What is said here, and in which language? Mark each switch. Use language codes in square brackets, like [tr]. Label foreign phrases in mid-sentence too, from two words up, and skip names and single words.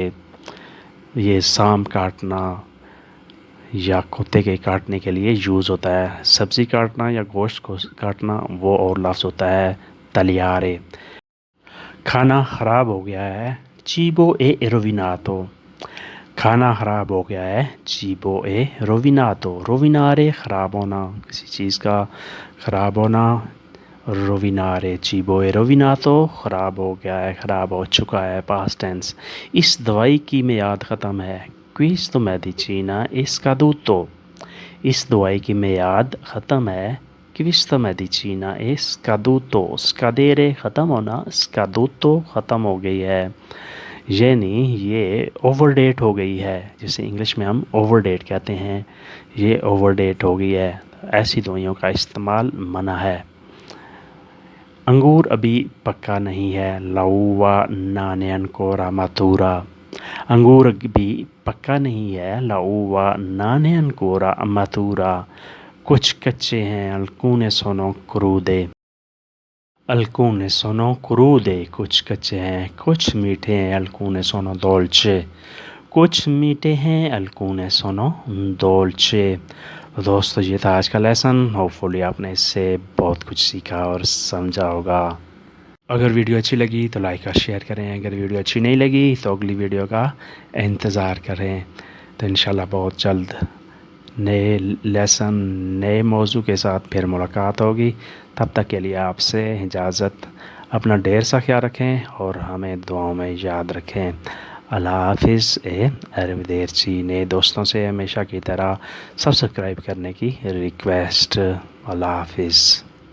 [ur] یہ سانپ کاٹنا یا کتے کے کاٹنے کے لیے یوز ہوتا ہے. سبزی کاٹنا یا گوشت کو کاٹنا وہ اور لفظ ہوتا ہے tagliare। کھانا خراب ہو گیا ہے. [it] cibo è rovinato [ur] کھانا خراب ہو گیا ہے. [it] cibo è rovinato rovinare [ur] خراب ہونا، کسی چیز کا خراب ہونا. [it] rovinare cibo è rovinato [ur] خراب ہو گیا ہے، خراب ہو چکا ہے, [en] past tense। [ur] اس دوائی کی میعاد ختم ہے. [it] questo medicina è scaduto [ur] اس دوائی کی میعاد ختم ہے. [it] questo medicina è scaduto scadere [ur] ختم ہونا, scaduto ختم ہو گئی ہے، یعنی یہ اوورڈیٹ ہو گئی ہے. جیسے انگلش میں ہم اوورڈیٹ کہتے ہیں، یہ اوورڈیٹ ہو گئی ہے. ایسی دوائیوں کا استعمال منع ہے. انگور ابھی پکا نہیں ہے. [it] l'uva non è ancora matura [ur] انگور ابھی پکا نہیں ہے. [it] l'uva non è ancora matura [ur] کچھ کچے ہیں. [it] alcune sono crude alcune sono crude [ur] کچھ کچے ہیں، کچھ میٹھے ہیں. [it] alcune sono dolce [ur] کچھ میٹھے ہیں. [it] alcune sono dolce। [ur] تو دوستوں، یہ تھا آج کا لیسن۔ ہوپفلی آپ نے اس سے بہت کچھ سیکھا اور سمجھا ہوگا. اگر ویڈیو اچھی لگی تو لائک اور شیئر کریں۔ اگر ویڈیو اچھی نہیں لگی تو اگلی ویڈیو کا انتظار کریں. تو ان شاء اللہ بہت جلد نئے لیسن، نئے موضوع کے ساتھ پھر ملاقات ہوگی. تب تک کے لیے آپ سے اجازت. اپنا ڈھیر سا خیال رکھیں اور ہمیں دعاؤں میں یاد رکھیں۔ اللہ حافظ۔ ارویدرچی نئے دوستوں سے ہمیشہ کی طرح سبسکرائب کرنے کی ریکویسٹ۔ اللہ حافظ۔